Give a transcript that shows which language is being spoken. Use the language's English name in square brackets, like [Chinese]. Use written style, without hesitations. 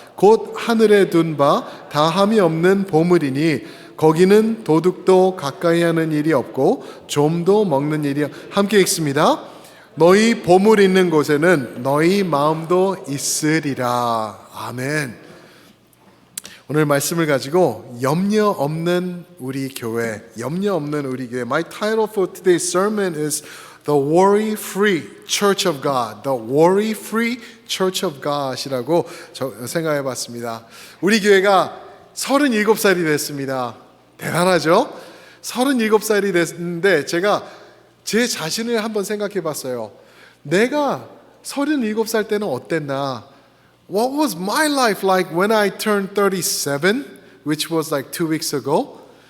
[Korean] 곧 하늘에 둔 바 다함이 없는 보물이니 거기는 도둑도 가까이 하는 일이 없고 좀도 먹는 일이. 함께 읽습니다. 너희 보물 있는 곳에는 너희 마음도 있으리라. 아멘. 오늘 말씀을 가지고 염려 없는 우리 교회, 염려 없는 우리 교회. [English] My title for today's sermon is The Worry-Free Church of God. The Worry-Free Church of God [Korean] 이라고 생각해 봤습니다. 우리 교회가 37살이 됐습니다. 대단하죠? 37살이 됐는데 제가 제 자신을 한번 생각해 봤어요. 내가 37살 때는 어땠나? [English] What was my life like when I turned 37, which was like 2 weeks ago?